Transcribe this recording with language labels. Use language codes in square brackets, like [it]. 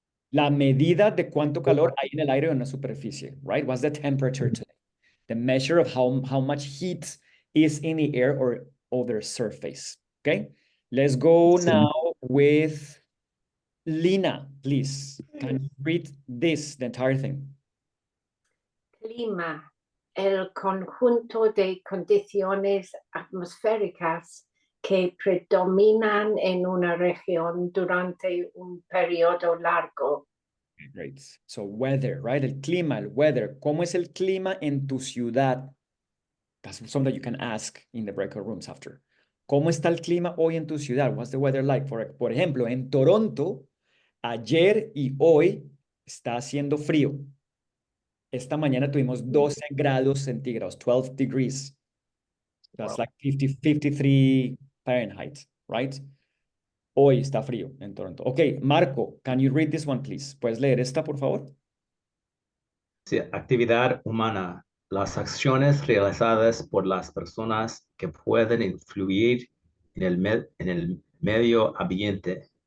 [es] La medida de cuánto calor hay en el aire o en la superficie, right? [en] What's the temperature today? The measure of how much heat is in the air or over the surface. Okay, let's go now with Lina, please. Can you read this, the entire thing? [es] Clima, el conjunto de condiciones atmosféricas que predominan en una región durante un periodo largo. [en] Great. So weather, right? [es] El clima, [en] el weather. [es] ¿Cómo es el clima en tu ciudad? [en] That's something that you can ask in the breakout rooms after. [es] ¿Cómo está el clima hoy en tu ciudad? [en] What's the weather like? [es] Por ejemplo, en Toronto, ayer y hoy está haciendo frío. Esta mañana tuvimos 12 grados centígrados, 12 degrees. [en] That's like 53 Fahrenheit, right? [es] Hoy está frío en Toronto. [en] Okay, Marco, can you read this one, please? [es] ¿Puedes leer esta, por favor? Sí, actividad humana. Las acciones realizadas por las personas que pueden influir en el medio ambiente.